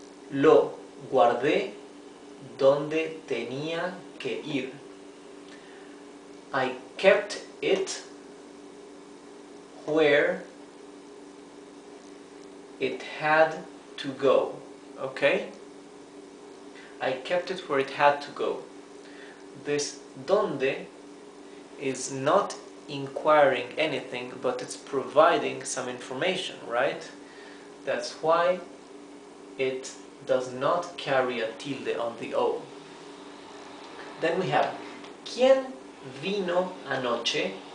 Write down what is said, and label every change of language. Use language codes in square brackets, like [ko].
[es] Lo guardé donde tenía que ir. [en] I kept it where it had to go. Okay? I kept it where it had to go. This donde is not inquiring anything, but it's providing some information, right? That's why it does not carry a tilde on the O. Then we have [es] ¿Quién vino anoche?